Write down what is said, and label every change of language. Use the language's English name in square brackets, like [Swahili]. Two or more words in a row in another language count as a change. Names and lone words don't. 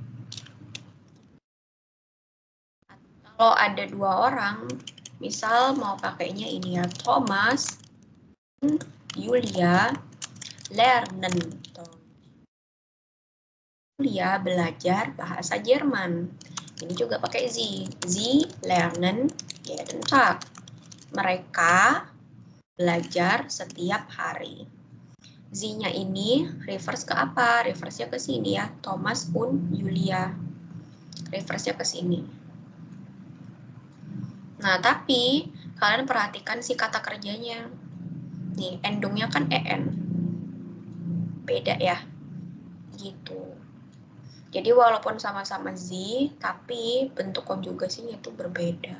[Indonesian] Kalau ada 2 orang, misal mau pakainya ini ya, [German] Thomas, Julia, lernen. [Indonesian] Julia belajar bahasa Jerman. Ini juga pakai [German] Sie. Sie lernen jeden Tag. [Indonesian] Mereka belajar setiap hari. Sie-nya ini reverse ke apa? Reverse-nya ke sini ya. [German] Thomas und Julia. [Indonesian] Reverse-nya ke sini. Nah, tapi kalian perhatikan si kata kerjanya. Nih, endungnya kan en. Beda ya. Gitu. Jadi walaupun sama-sama Z, tapi bentuk konjugasinya itu berbeda.